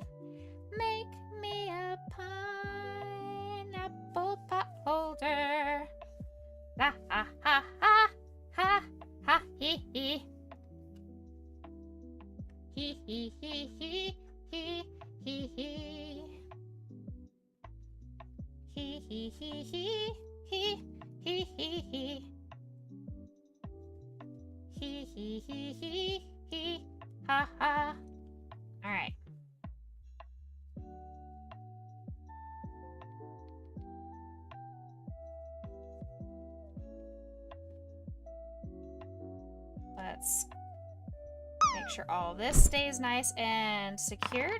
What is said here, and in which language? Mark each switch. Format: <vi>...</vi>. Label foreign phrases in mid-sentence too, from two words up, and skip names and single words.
<en>Make me a pineapple pot holder. Ha ha ha ha ha ha hee hee. Hee hee hee hee hee hee hee. Hee hee hee hee hee hee hee hee. Hee hee hee hee hee. Ha ha. All right. Let's make sure all this stays nice and secured.</en>